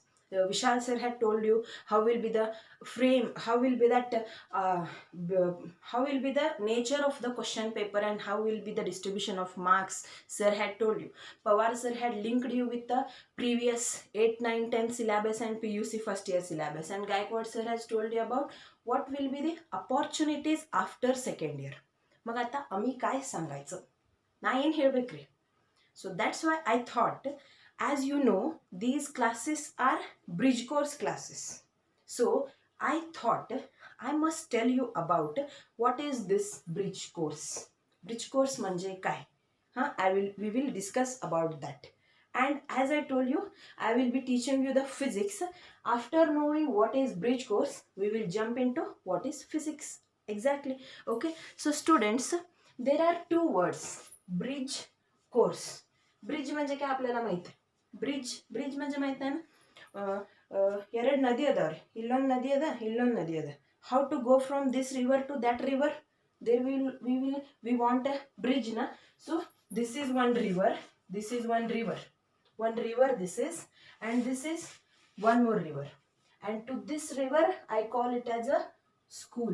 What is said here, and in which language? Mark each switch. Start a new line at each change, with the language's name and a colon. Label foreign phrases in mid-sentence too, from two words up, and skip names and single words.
English: Vishal sir had told you how will be the frame, how will be that, how will be the nature of the question paper and how will be the distribution of marks. Sir had told you. Pawar sir had linked you with the previous 8, 9, 10 syllabus and PUC first year syllabus. And Gaikwad sir has told you about what will be the opportunities after second year.
Marathi: मग आता आम्ही काय सांगायचं ना
Kannada: ಏನು ಹೇಳಬೇಕ್ರಿ.
English: So that's why I thought, as you know, these classes are bridge course classes. So I thought I must tell you about what is this bridge course. Bridge course
Marathi: म्हणजे काय?
English: We will discuss about that. And as I told you, I will be teaching you the physics. After knowing what is bridge course, we will jump into what is physics. Exactly. Okay. So students, there are two words. Bridge course.
Marathi: ब्रिज म्हणजे काय आपल्याला माहित आहे. ब्रिज म्हणजे माहित आहे ना,
Kannada: ಎರಡು ನದಿ ಅದಾವ್ರಿ, ಇಲ್ಲೊಂದು ನದಿ ಅದ, ಇಲ್ಲೊಂದು ನದಿ ಅದ.
English: how to go from this river to that river? We want a bridge na. So this is one river, this is one river, this is, and this is one more river, and to this river I call it as a school.